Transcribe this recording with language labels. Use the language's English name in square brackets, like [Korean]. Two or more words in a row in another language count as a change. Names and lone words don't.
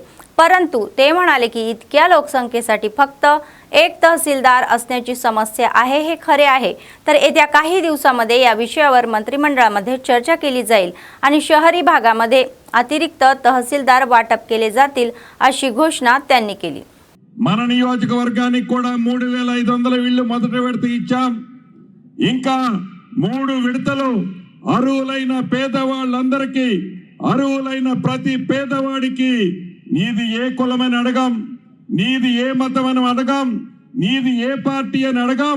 [Marathi] परंतु ते म्हणाले की इतक्या लोकसंख्येसाठी फक्त एक तहसीलदार असण्याची समस्या आहे, हे खरे आहे। तर येत्या काही दिवसांमध्ये या विषयावर मंत्रिमंडळामध्ये चर्चा केली जाईल आणि शहरी भागामध्ये अतिरिक्त तहसीलदार वाटप केले जातील अशी घोषणा त्यांनी केली। [Telugu] మన నియోజకవర్గానికి కూడా 3500 ఇళ్ళు మొదటి విడత ఇచ్చాం। ఇంకా 3 విడతలు అర్హులైన పేదవాళ్ళందరికీ అర్హులైన ప్రతి పేదవాడికి నీది ఏ కులమని అడగం, నీది ఏ మతమని అడగం, నీది ఏ పార్టీ అని అడగం।